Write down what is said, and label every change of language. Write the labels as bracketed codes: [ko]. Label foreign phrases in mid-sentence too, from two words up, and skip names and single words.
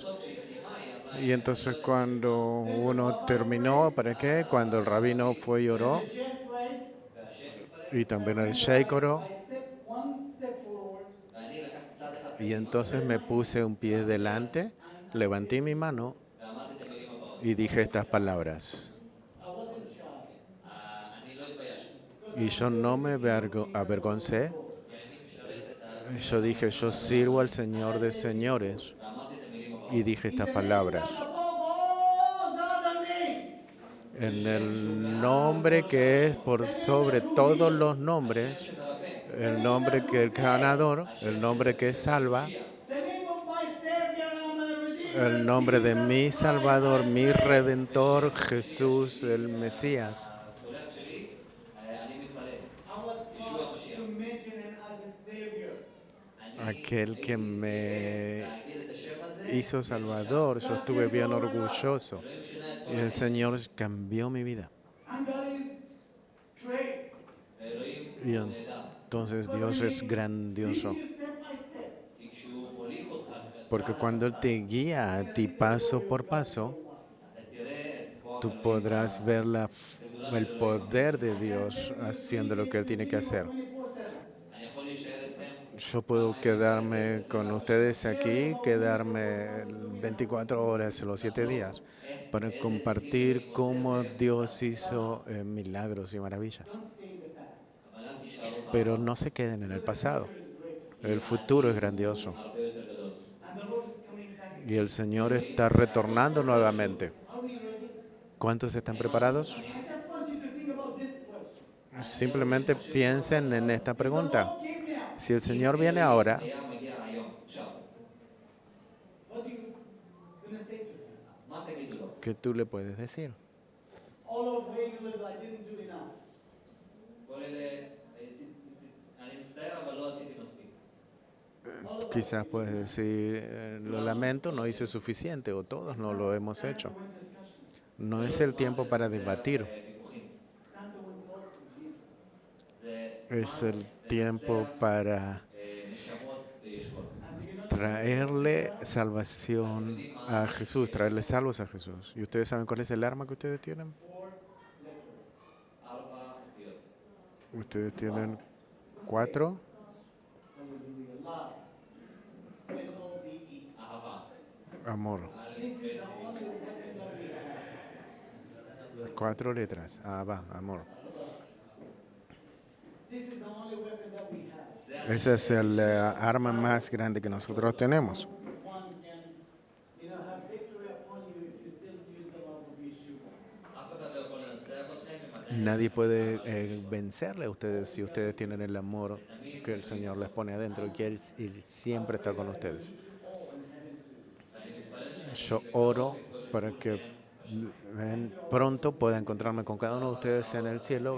[es] Y entonces cuando uno terminó, ¿para qué? Cuando el rabino fue y oró, [en] Sheikh prayed, [es] y también el sheikh oró, [en] one step forward, [he] ואני לקחתי צעד אחד [es] y entonces me puse un pie delante, levanté mi mano [he] ואמרתי את המילים הבאות. [es] y dije estas palabras. [en] I wasn't shy. [he] אני לא התביישתי. [es] Y yo no me avergoncé. Yo dije, yo sirvo al Señor de señores. [he] ואמרתי את המילים הבאות. [es] Y dije estas palabras. [en] Above all the other names, [es] En el nombre que es por sobre todos los nombres, el nombre que es ganador, el nombre que salva, [en] the name of my Savior and my Redeemer, [es] el nombre de mi Salvador, mi Redentor, Jesús, el Mesías. [he] התולד שלי, אני מתפלל. [en] I was proud to mention him as a Savior. [es] Aquel que me [he] להגיד את השם הזה, [es] hizo Salvador, yo estuve bien orgulloso. [he] אלוהים שינה את [es] Y el Señor cambió mi vida. [en] And God is [es] Y entonces Dios es grandioso. [en] step by step. [he] כי כשהוא מוליך אותך [es] Porque cuando Él te guía a ti paso por paso, [he] אתה תראה את כוח [es] tú podrás ver el poder de Dios haciendo lo que Él tiene que hacer. 24/7. [he] אני יכול להישאר איתכם [es] Yo puedo quedarme con ustedes aquí, quedarme 24 horas, los 7 días, para compartir cómo Dios hizo milagros y maravillas. [he] אבל אל תישארו [es] Pero no se queden en el pasado. El futuro es grandioso. [he] הרבה יותר גדול. [en] And the Lord is coming back. [es] Y el Señor está retornando nuevamente. [en] Are we ready? [es] ¿Cuántos están preparados? [en] I just want you to think about this question. [es] Simplemente piensen en esta pregunta. [en] Lord came now. [es] Si el Señor viene ahora, [he] היה מגיע היום, עכשיו. [en] What are you gonna say to him? [he] מה תגידו לו? [es] ¿qué tú le puedes decir? [en] All of way a little, I didn't do enough. [he] כל אלה, אני מצטער, אבל לא עשיתי מספיק. [es] Quizás puedes decir, lo lamento, no hice suficiente, o todos no lo hemos hecho. No es el tiempo para debatir, [he] ויכוחים. [en] It's time to win souls for Jesus. [he] זה [es] es el tiempo para [he] נשמות לישועות. [es] traerle salvación a Jesús, traerle salvos a Jesús. ¿Y ustedes saben cuál es el arma que ustedes tienen? [he] 4 אותיות. [es] Ustedes tienen 4. [en] Love. L-O-V-E. [he] אהבה. [es] Amor. [en] This is the only weapon that we have. [es] 4 letras. Abba, amor. [en] This is the only weapon that we have. [es] Esa es el arma más grande que nosotros tenemos. [en] One can, have victory upon you if you still use the love of Yeshua. [he] אף אחד לא יכול לנצח אתכם אם אתם [es] Nadie puede vencerle a ustedes si ustedes tienen el amor que el Señor les pone adentro y que Él siempre está con ustedes. Yo oro para que pronto pueda encontrarme con cada uno de ustedes en el cielo.